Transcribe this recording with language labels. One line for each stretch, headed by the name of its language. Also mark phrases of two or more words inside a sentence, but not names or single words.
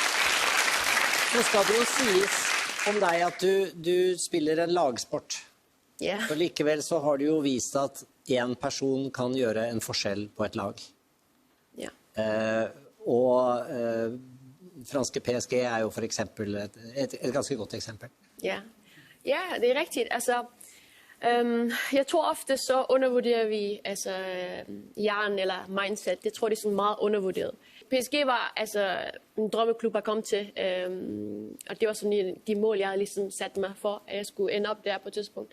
Norwegian: Så skal det jo siges om dig, at du spiller en lagsport. Ja. Og likevel så har du jo vist at en person kan gjøre en forskjell på et lag. Ja. Franske PSG er jo for eksempel et ganske godt eksempel.
Danish: Ja. Ja, det er rigtigt. Altså, jeg tror ofte så undervurderer vi hjernen eller mindset. Jeg tror, det er sådan meget undervurderet. PSG var altså en drømmeklub at komme til, og det var sådan de mål, jeg havde ligesom sat mig for, at jeg skulle ende op der på et tidspunkt.